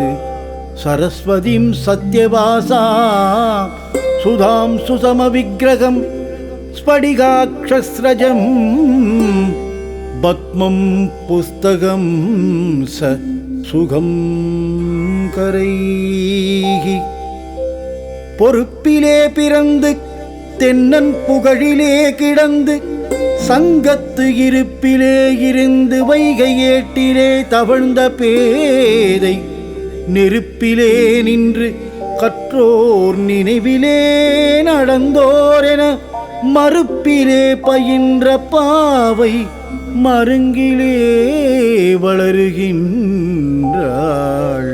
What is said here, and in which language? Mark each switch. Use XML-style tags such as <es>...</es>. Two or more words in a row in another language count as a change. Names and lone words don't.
<sa>सरस्वतीं सत्यवासा सुधां सुसमविग्रहं स्फटिकाक्षस्रजं पद्मं पुस्तकं स सुगं करैः।</sa> <ta>பொறுப்பிலே பிறந்து தென்னன் புகழிலே கிடந்து சங்கத்து இருப்பிலே இருந்து வைகை ஏட்டிலே தவழ்ந்த பேதை நெருப்பிலே நின்று கற்றோர் நினைவிலே நடந்தோரென மறுப்பிலே பயின்ற பாவை மருங்கிலே வளருகின்றாள்.</ta>